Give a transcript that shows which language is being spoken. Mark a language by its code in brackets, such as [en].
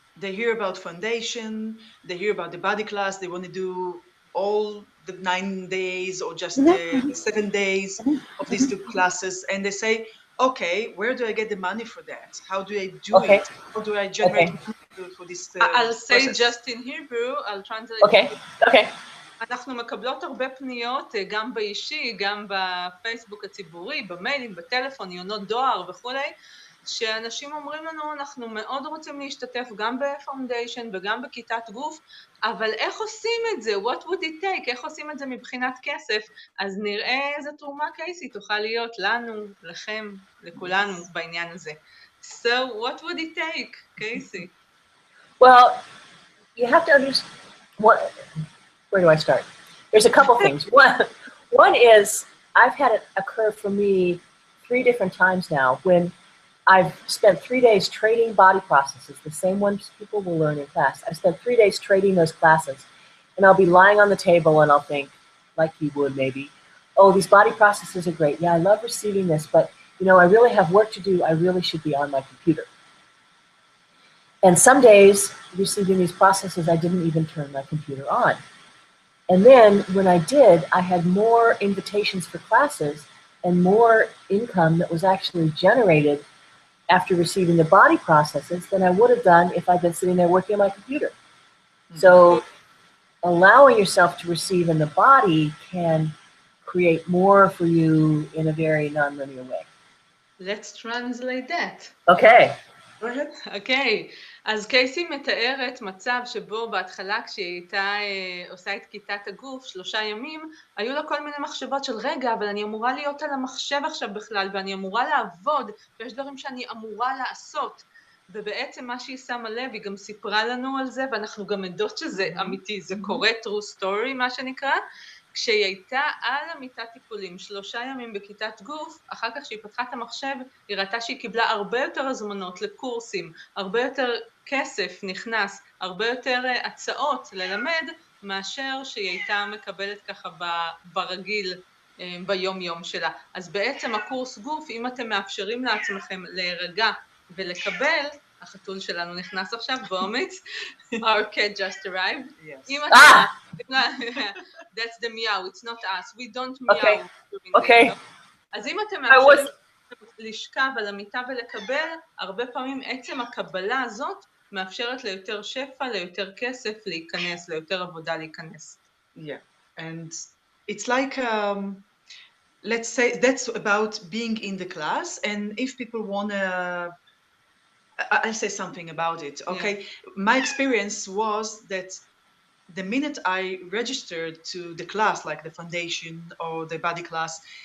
[en] They hear about foundation, they hear about the body class, they want to do all the 9 days or just the 7 days of these 2 classes, and they say, okay, where do I get the money for that? How do I do Okay. it? How do I generate Okay. money for this I'll say process? just in Hebrew, I'll translate. Okay. Okay. [he] אנחנו מקבלות הרבה פניות, גם באישי, גם בפייסבוק הציבורי, במיילים, בטלפון, יונות דואר וכולי, שאנשים אומרים לנו, אנחנו מאוד רוצים להשתתף גם בפאונדיישן וגם בכיתת גוף, אבל איך עושים את זה? [en] What would it take? [he] איך עושים את זה מבחינת כסף? אז נראה איזה תרומה קייסי תוכל להיות לנו, לכם, לכולנו בעניין הזה. [en] So, what would it take, קייסי? Well, you have to understand where do I start? There's a couple things. One is I've had it occur for me 3 different times now when I've spent 3 days trading body processes, the same ones people will learn in class. I spent 3 days trading those classes, and I'll be lying on the table and I'll think, like you would maybe, oh, these body processes are great. Yeah, I love receiving this, but you know, I really have work to do. I really should be on my computer. And some days, receiving these processes, I didn't even turn my computer on. And then when I did, I had more invitations for classes and more income that was actually generated after receiving the body processes than I would have done if I'd been sitting there working on my computer. So allowing yourself to receive in the body can create more for you in a very non-linear way. Let's translate that. Okay. Go ahead. [he] אוקיי, אז קייסי מתארת מצב שבו בהתחלה כשהיא הייתה עושה את כיתת הגוף 3 ימים, היו לה כל מיני מחשבות של רגע, אבל אני אמורה להיות על המחשב עכשיו בכלל, ואני אמורה לעבוד, ויש דברים שאני אמורה לעשות. ובעצם מה שהיא שמה לב, היא גם סיפרה לנו על זה, ואנחנו גם עדות שזה אמיתי, זה קורה [en] true story [he] מה שנקרא, כשהיא הייתה על המיטת טיפולים 3 ימים בכיתת גוף, אחר כך שהיא פתחה את המחשב, היא ראתה שהיא קיבלה הרבה יותר הזמנות לקורסים, הרבה יותר כסף נכנס, הרבה יותר הצעות ללמד, מאשר שהיא הייתה מקבלת ככה ברגיל ביום יום שלה. אז בעצם הקורס גוף, אם אתם מאפשרים לעצמכם להירגע ולקבל, החתול שלנו נכנס עכשיו באומץ, [en] our cat just arrived. [he] אם אתם [en] that's the meow, it's not us, we don't meow. Okay. [he] אז אם אתם מאפשרים לשכב על המיטה ולקבל, הרבה פעמים עצם הקבלה הזאת מאפשרת ליותר שפע, ליותר כסף להיכנס, ליותר עבודה להיכנס. [en] Yeah, and it's like, let's say that's about being in the class, and if people want to, I'll say something about it, okay? Yeah. My experience was that the minute I registered to the class, like the foundation or the body class,